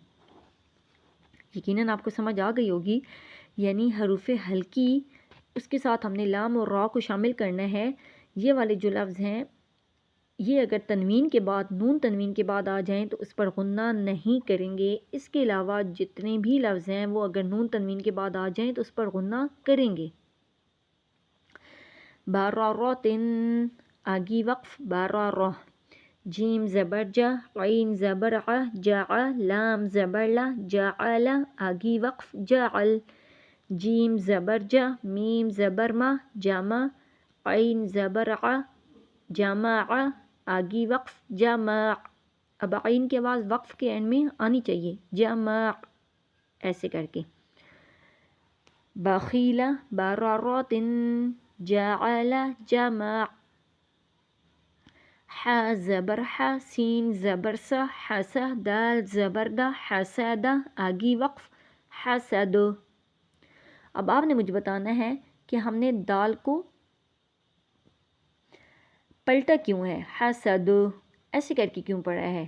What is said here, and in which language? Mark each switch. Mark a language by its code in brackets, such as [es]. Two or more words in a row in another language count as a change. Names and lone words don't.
[ur] یقیناً آپ کو سمجھ آ گئی ہوگی، یعنی حروف حلقی اس کے ساتھ ہم نے لام اور را کو شامل کرنا ہے۔ یہ والے جو لفظ ہیں یہ اگر تنوین کے بعد، نون تنوین کے بعد آ جائیں تو اس پر غنہ نہیں کریں گے، اس کے علاوہ جتنے بھی لفظ ہیں وہ اگر نون تنوین کے بعد آ جائیں تو اس پر غنہ کریں گے۔ بارا را تن، آگی وقف بارا را۔ جیم زبر جا، عین زبر ع، جا، لام زبر لا، جعل، آگی وقف جعل۔ جیم زبر جا، میم زبر ما، جامع، عین زبر ع، جامع، آگی وقف جامع۔ اب عین کی آواز وقف کے اینڈ میں آنی چاہیے، جامع، ایسے کر کے۔ بخیلا، بارا را تن، جعل، جمع۔ حا زبر حا، سین زبر سا، حسا، دال زبر دا، حسد، آگی وقف حسد۔ اب آپ نے مجھے بتانا ہے کہ ہم نے دال کو پلٹا کیوں ہے، حسد، ایسے کر کے کیوں پڑھا ہے؟